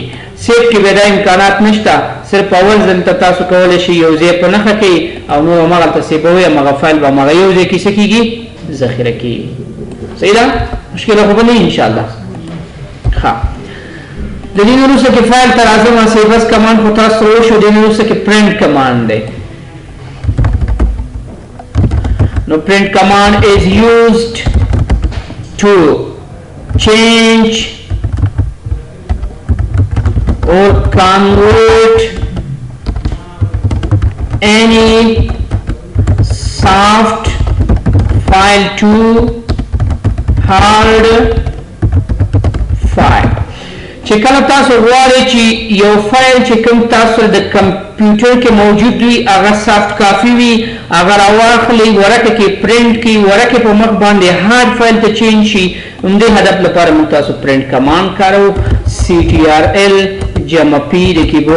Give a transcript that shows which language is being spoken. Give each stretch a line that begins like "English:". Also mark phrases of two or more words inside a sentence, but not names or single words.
Pashto: سیو کې به دا امکانات نشته صرف اول ځل ته تاسو کولی شئ یو ځای په نښه کړئ او نور هماغلته سیبوئ هماغه فایل به هماغه یو ځای کې څه کېږي ذخیره کېږي. صحیح ده مشکله خو به نه وي انشاءالله. ښه د دې نه وروسته کې فایل ته راځم
English: Save As command
Pashto: خو تاسو سره وشو د دې نه وروسته کې
English: print command
Pashto: دی
English: No print command is used to change or convert any soft file to hard file.
Pashto: چې کله تاسو غواړئ چې یو فایل چې کوم تاسو د کمپیوټر کې موجود وي هغه
English: soft copy
Pashto: وي هغه راواخلئ ورقه کې پرنټ کړئ ورقه په مخ باندې
English: hard file
Pashto: ته چینج شي همدې هدف لپاره موږ تاسو
English: print command
Pashto: کاروو CTRL جمع P د کیبورډ